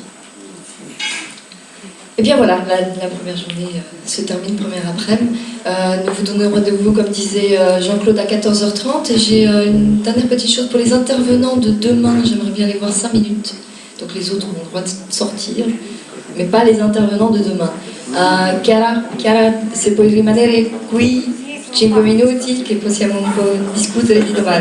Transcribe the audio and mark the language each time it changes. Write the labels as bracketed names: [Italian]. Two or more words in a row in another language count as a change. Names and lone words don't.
[French] Et bien voilà, la première journée se termine, première après-midi. Nous vous donnons rendez-vous, comme disait Jean-Claude, à 14h30. Et j'ai une dernière petite chose pour les intervenants de demain. J'aimerais bien les voir 5 minutes. Donc les autres ont le droit de sortir, mais pas les intervenants de demain. [Italian] Chiara, se puoi rimanere qui 5 minuti, che possiamo un po' discutere di domani.